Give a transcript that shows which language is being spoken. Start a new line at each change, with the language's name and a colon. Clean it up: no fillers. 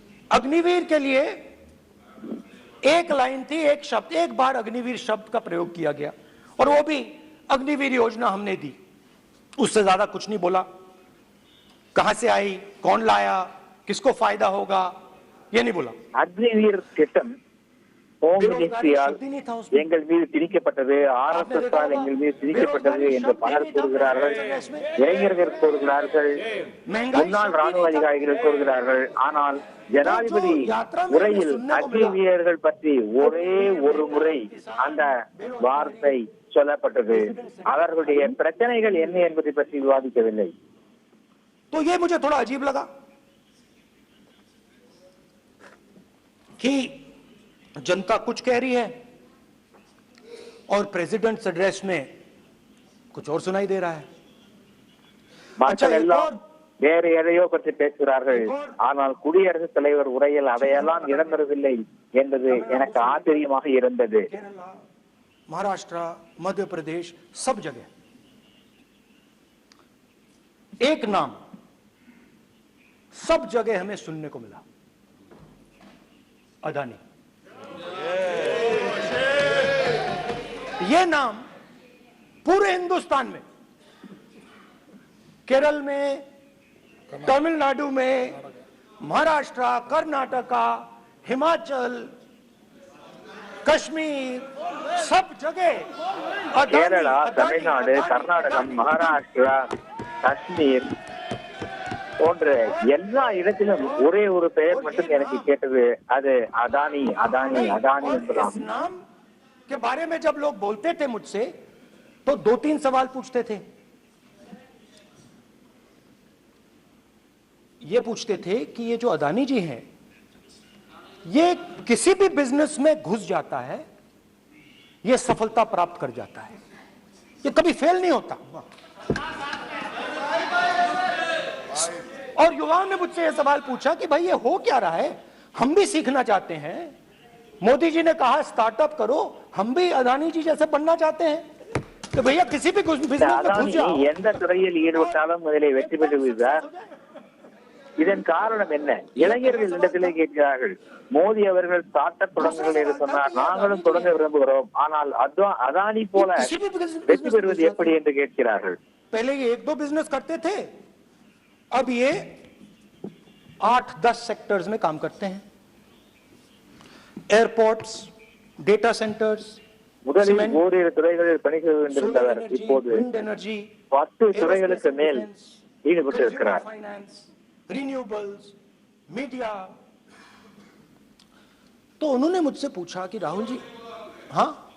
Hindi: अग्निवीर के लिए एक लाइन थी, एक शब्द, एक बार अग्निवीर शब्द का प्रयोग किया गया, और वो भी अग्निवीर योजना हमने दी, उससे ज्यादा कुछ नहीं बोला। कहां से आई, कौन लाया, किसको फायदा होगा, ये नहीं बोला।
Tamil: அக்னிவீர் திட்டம் ஹோம் மினிஸ்ட்ரியால் எங்கள் மீது திணிக்கப்பட்டது, ஆர்எஸ்எஸ் எங்கள் மீது திணிக்கப்பட்டது என்று பலர் கூறுகிறார்கள். இளைஞர்கள் கூறுகிறார்கள், முன்னாள் ராணுவ அதிகாரிகள் கூறுகிறார்கள். ஆனால் ஜனாதிபதி உரையில் அக்னிவீரர்கள் பற்றி ஒரே ஒரு முறை அந்த வார்த்தை சொல்லப்பட்டது. அவர்களுடைய பிரச்சனைகள் என்ன என்பதை பற்றி விவாதிக்கவில்லை.
Hindi: तो ये मुझे थोड़ा अजीब लगा कि जनता कुछ कह रही है और प्रेसिडेंट्स एड्रेस में कुछ और सुनाई दे रहा है।
Tamil: மக்கள் எல்லாம் வேறு எதையோ பற்றி பேசுகிறார்கள், ஆனால் குடியரசுத் தலைவர் உரையில் அதையெல்லாம் இடம்பெறவில்லை என்பது எனக்கு ஆச்சரியமாக இருந்தது.
Hindi: महाराष्ट्र, मध्य प्रदेश, सब जगह एक नाम सब जगह हमें सुनने को मिला, अदानी। ये नाम पूरे हिंदुस्तान में, केरल में, तमिलनाडु में, महाराष्ट्र, कर्नाटका, हिमाचल, कश्मीर, सब जगह
Tamil: கேரளா, தமிழ்நாடு, கர்நாடகம், மகாராஷ்டிரா, காஷ்மீர் போன்ற எல்லா இடத்திலும் ஒரே ஒரு பெயர் மட்டும் எனக்கு கேட்டது, அது அதானி அதானி अदानी
Hindi: इस नाम के बारे में जब लोग बोलते थे मुझसे, तो 2-3 सवाल पूछते थे। ये पूछते थे कि ये जो अदानी जी हैं, ये किसी भी बिजनेस में घुस जाता है, ये सफलता प्राप्त कर जाता है, ये कभी फेल नहीं होता। और युवाओं ने मुझसे यह सवाल पूछा कि भाई ये हो क्या रहा है, हम भी सीखना चाहते हैं। मोदी जी ने कहा स्टार्टअप करो, हम भी अदानी जी जैसे बनना चाहते हैं। तो भैया किसी भी बिजनेस में घुस जाओ,
Tamil: எந்த துறையில் ஈடுபட்டாலும் அதிலே வெற்றி பெற்று விடுகிறார். இதன் காரணம் என்ன? இளைஞர்கள் இடத்திலே கேட்கிறார்கள். மோடி அவர்கள் ஸ்டார்ட் அப் தொடங்குங்கள் என்று சொன்னார், நாங்களும் தொடங்க விரும்புகிறோம், ஆனால் அதானி போல வெற்றி பெறுவது எப்படி என்று கேட்கிறார்கள்.
Hindi: पहले ये 1-2 बिजनेस करते थे, अब ये 8-10 सेक्टर्स में काम करते हैं। एयरपोर्ट्स, डेटा सेंटर्स,
Tamil: முதலில் ஓரிரு துறைகளில் பணிகள் கொண்டிருந்தவர் இப்போது 10 துறைகளுக்கு மேல் ஈடுபட்டு இருக்கிறார்.
Hindi: रिन्यूएबल्स, मीडिया, तो उन्होंने मुझसे पूछा कि राहुल जी, हाँ